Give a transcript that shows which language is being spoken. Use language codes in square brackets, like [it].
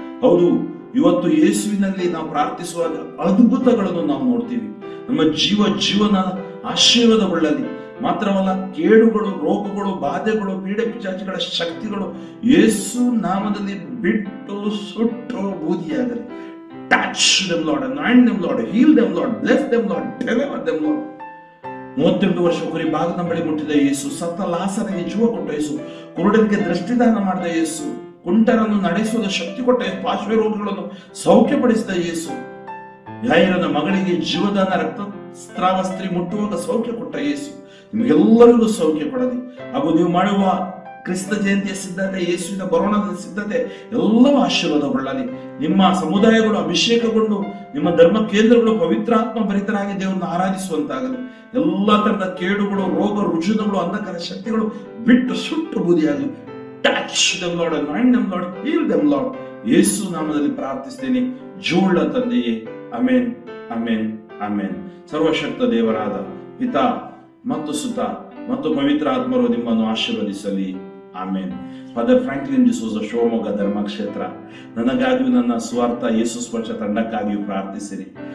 [kn] ಹೌದು, ಇವತ್ತು ಯೇಸುವಿನಲ್ಲಿ ನಾವು ಪ್ರಾರ್ಥಿಸುವಾಗ ಅದ್ಭುತಗಳನ್ನು ನಾವು ನೋಡ್ತೀವಿ. ನಮ್ಮ ಜೀವನ ಆಶೀರ್ವಾದಗೊಳ್ಳಲಿ. ಮಾತ್ರವಲ್ಲ, ಕೇಡುಗಳು, ರೋಗಗಳು, ಬಾಧೆಗಳು, ಪೀಡೆ ಪಿಶಾಚಿಗಳ ಶಕ್ತಿಗಳು ಯೇಸು ನಾಮದಲ್ಲಿ ಬಿಟ್ಟು ಸುಟ್ಟು ಬೂದಿಯಾಗಲಿ. [en] Touch them Lord, anoint them Lord, heal them Lord, bless them Lord, deliver them Lord. [kn] 38 ವರ್ಷ ಕುರಿ ಬಾಗಿನ ಬಳಿ ಮುಟ್ಟಿದ ಯೇಸು, ಸತ್ತ ಲಾಸರಿಗೆ ಜೀವ ಕೊಟ್ಟ ಯೇಸು, ಕುರುಡರಿಗೆ ದೃಷ್ಟಿದಾನ ಮಾಡಿದ ಯೇಸು, ಕುಂಟರನ್ನು ನಡೆಸುವ ಶಕ್ತಿ ಕೊಟ್ಟ ಯೇಸು, ಪಾರ್ಶ್ವ ರೋಗಗಳನ್ನು ಸೌಖ್ಯಪಡಿಸಿದ ಯೇಸು, ಯಾಯಿರನ ಮಗಳಿಗೆ ಜೀವದಾನ, ರಕ್ತಸ್ರಾವ ಸ್ತ್ರೀ ಮುಟ್ಟುವಾಗ ಸೌಖ್ಯ ಕೊಟ್ಟ ಯೇಸು ನಿಮಗೆಲ್ಲರಿಗೂ ಸೌಖ್ಯ ಕೊಡಲಿ. ಹಾಗೂ ನೀವು ಮಾಡುವ ಕ್ರಿಸ್ತ ಜಯಂತಿಯ ಸಿದ್ಧತೆ, ಯೇಸುವಿನ ಬರೋಣದ ಸಿದ್ಧತೆ ಎಲ್ಲವೂ ಆಶೀರ್ವಾದಗೊಳ್ಳಲಿ. ನಿಮ್ಮ ಸಮುದಾಯಗಳು ಅಭಿಷೇಕಗೊಂಡು ನಿಮ್ಮ ಧರ್ಮ ಕೇಂದ್ರಗಳು ಪವಿತ್ರಾತ್ಮ ಭರಿತರಾಗಿ ದೇವರನ್ನು ಆರಾಧಿಸುವಂತಾಗಲಿ. ಎಲ್ಲ ತರದ ಕೇಡುಗಳು, ರೋಗ ರುಜಿನಗಳು, ಅಂಧಕಾರ ಶಕ್ತಿಗಳು ಬಿಟ್ಟು ಸುಟ್ಟು ಬೂದಿಯಾಗಲಿ. [en] Touch them Lord, anoint them Lord, heal them Lord. [kn] ಯೇಸು ನಾಮದಲ್ಲಿ ಪ್ರಾರ್ಥಿಸ್ತೇನೆ, ಜೀವವುಳ್ಳ ತಂದೆಯೇ. Amen, amen, amen. ಸರ್ವಶಕ್ತ ದೇವರಾದ ಪಿತಾ ಮತ್ತು ಸುತ ಮತ್ತು ಪವಿತ್ರ ಆತ್ಮರು ನಿಮ್ಮನ್ನು ಆಶೀರ್ವದಿಸಲಿ. ಆಮೇನ್. Father Franklin D'Souza, Shivamogga ಧರ್ಮಕ್ಷೇತ್ರ. ನನಗಾಗಿಯೂ ನನ್ನ ಸ್ವಾರ್ಥ ಯೇಸು ಸ್ಪರ್ಶ ತಂಡಕ್ಕಾಗಿಯೂ ಪ್ರಾರ್ಥಿಸಿರಿ.